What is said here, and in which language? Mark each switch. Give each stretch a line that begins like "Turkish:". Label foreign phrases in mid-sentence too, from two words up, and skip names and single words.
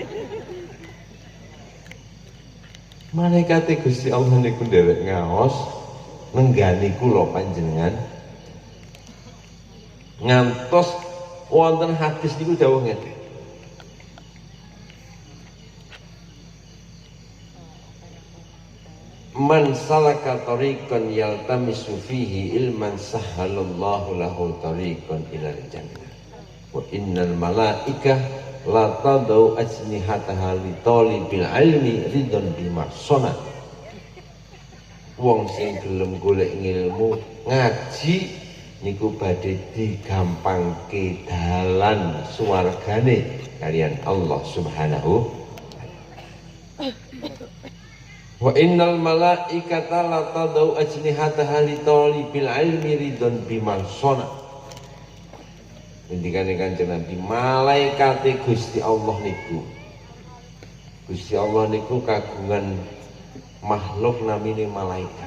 Javanese: Malaikat Gusti Allah niku nderek ngaos nenggani kula panjenengan. Ngantos wonten hadis niku dawuh ngeten.
Arabic: من سلك طريقا يلتمس فيه علما سهل الله له طريقا إلى الجنة وإن الملائكة لتضع أجنحتها لطالب العلم رضا بما صنع.
Javanese: Wong sing gelem golek ngilmu ngaji niku badhe digampangke dalan swargane kalian Allah Subhanahu.
Arabic: وإن الملائكة لتضع أجنحتها لطالب العلم رضا بما صنع.
Javanese: Ngendikane Kanjeng Nabi, malaikate Gusti Allah niku. Gusti Allah niku kagungan makhluk namine malaikat.